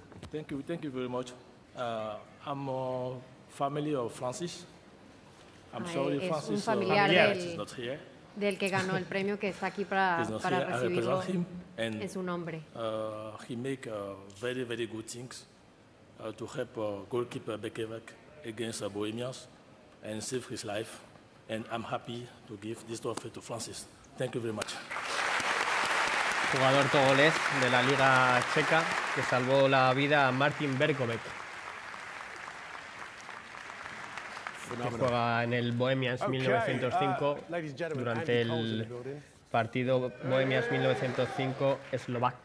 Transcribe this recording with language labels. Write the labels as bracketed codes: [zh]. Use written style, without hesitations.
[en] Thank you very much. I'm a family of Francis. I'm sorry, Francis, [es] un familiar [en] is not here. [es] del que ganó el premio, que está aquí para recibirlo en su nombre. [en] He make very, very good things to help goalkeeper Bekevek against Bohemians and save his life. And I'm happy to give this trophy to Francis. Thank you very much. [es] Jugador togolés de la Liga Checa que salvó la vida a Martin Berkovec, que juega en el Bohemians 1905 durante el partido Bohemians 1905 eslovaco.